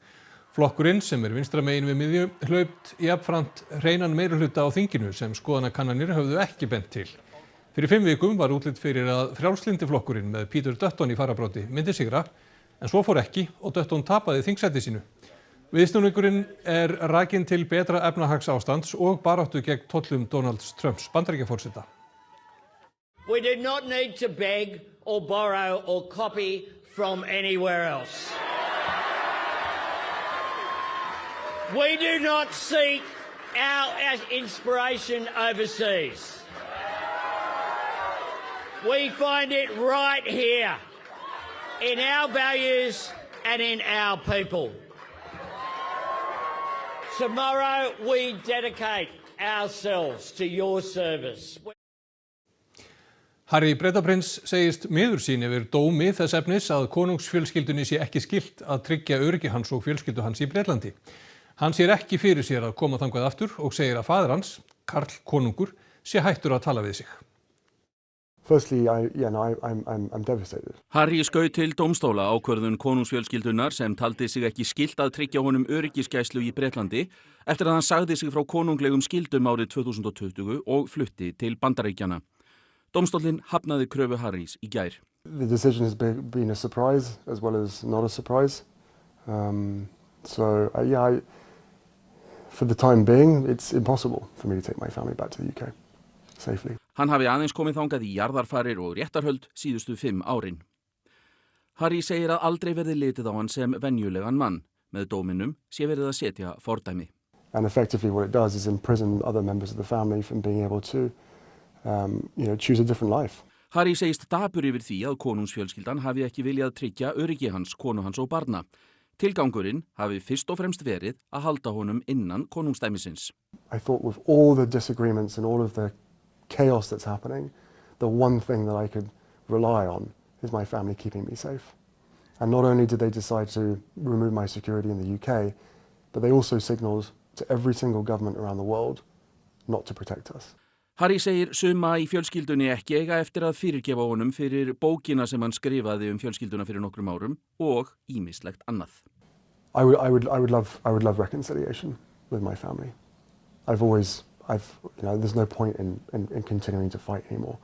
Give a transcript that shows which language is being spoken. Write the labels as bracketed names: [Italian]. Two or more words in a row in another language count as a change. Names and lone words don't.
[Icelandic] Flokkurinn, sem vinstra megin við miðju, hlaut jafnframt hreinan meirihluta á þinginu sem skoðanakannanir höfðu ekki bent til. Fyrir 5 vikum var útlit fyrir að frjálslyndi flokkurinn með Peter Dutton í fararbroddi myndi sigra, en svo fór ekki og Dutton tapaði þingsæti sínu. Viðsnúningurinn rakinn til betra efnahagsástands og baráttu gegn tollum Donald Trumps Bandaríkjaforseta. [English] We do not need to beg or borrow or copy from anywhere else. We do not seek our inspiration overseas. We find it right here in our values and in our people. Tomorrow we dedicate ourselves to your service. [Icelandic] Harry Bretaprins segist miður sín yfir dómi þess efnis að konungsfjölskyldunni sé ekki skylt að tryggja öryggi hans og fjölskyldu hans í Bretlandi. Hann sér ekki fyrir sér að koma þangað aftur og segir að faðir hans, Karl konungur, sé hættur að tala við sig. [English] Firstly, I'm devastated. [Icelandic] Harry skaut til dómstóla ákvörðun konungsfjölskyldunar sem taldi sig ekki skylt að tryggja honum öryggisgæslu í Bretlandi eftir að hann sagði sig frá konunglegum skyldum árið 2020 og flutti til Bandaríkjanna. Dómstóllinn hafnaði kröfu Harrys í gær. [English] The decision has been a surprise as well as not a surprise. For the time being, it's impossible for me to take my family back to the UK safely. [Icelandic] Hann hafi aðeins komið þangað í jarðarfarir og réttarhöld síðustu 5 árin. Harry segir að aldrei verði litið á hann sem venjulegan mann. Með dóminum sé verið að setja fordæmi. [English] And effectively what it does is imprison other members of the family from being able to choose a different life. [Icelandic] Harry segist dapur yfir því að konungsfjölskyldan hafi ekki viljað tryggja öryggi hans, konu hans og barna. Tilgangurinn hafi fyrst og fremst verið að halda honum innan konungsdæmisins. [English] I thought with all the disagreements and all of the chaos that's happening, the one thing that I could rely on is my family keeping me safe. And not only did they decide to remove my security in the UK, but they also signalled to every single government around the world not to protect us. [Icelandic] Harry segir suma í fjölskyldunni ekki eiga eftir að fyrirgefa honum fyrir bókina sem hann skrifaði fjölskylduna fyrir nokkrum árum og ýmislegt annað. [English] I would love reconciliation with my family. There's no point in continuing to fight anymore.